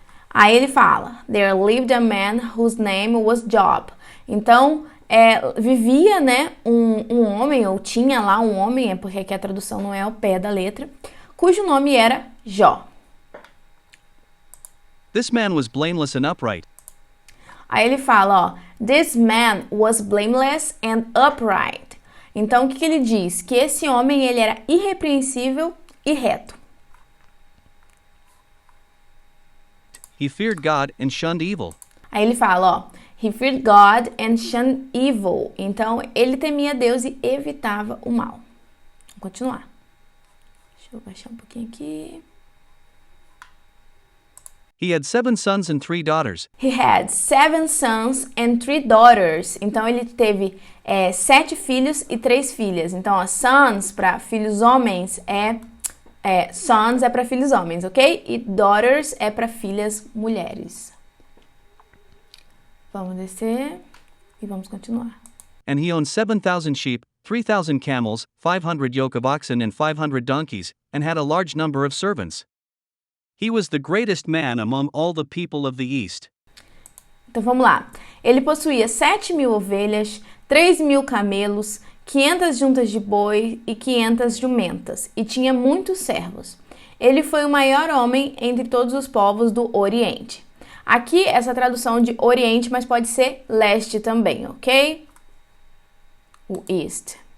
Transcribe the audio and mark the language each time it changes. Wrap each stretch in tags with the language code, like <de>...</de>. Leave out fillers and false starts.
<pt>Aí ele fala,</pt> <en>there lived a man whose name was Job.</en> <pt>Então, vivia, né, um homem, ou tinha lá um homem, porque aqui a tradução não é ao pé da letra, cujo nome era Jó.</pt> <en>This man was blameless and upright.</en> <pt>Aí ele fala, ó,</pt> <en>This man was blameless and upright.</en> <pt>Então, o que ele diz? Que esse homem, ele era irrepreensível e reto.</pt> <en>He feared God and shunned evil.</en> <pt>Aí ele fala, ó,</pt> <en>he feared God and shunned evil.</en> <pt>Então, ele temia Deus e evitava o mal. Vamos continuar. Deixa eu baixar um pouquinho aqui.</pt> <en>He had 7 sons and 3 daughters. He had 7 sons and 3 daughters.</en> <pt>Então, ele teve 7 filhos e 3 filhas. Então, ó, sons para filhos homens sons é para filhos homens, ok? E daughters é para filhas mulheres. Vamos descer e vamos continuar.</pt> <en>And he owned 7,000 sheep, 3,000 camels, 500 yoke of oxen and 500 donkeys, and had a large number of servants. He was the greatest man among all the people of the East.</en> <pt>Então vamos lá. Ele possuía 7.000 ovelhas, 3.000 camelos, 500 juntas de boi e 500 jumentas, e tinha muitos servos. Ele foi o maior homem entre todos os povos do Oriente. Aqui, essa tradução de Oriente, mas pode ser leste também, ok? O East.</pt>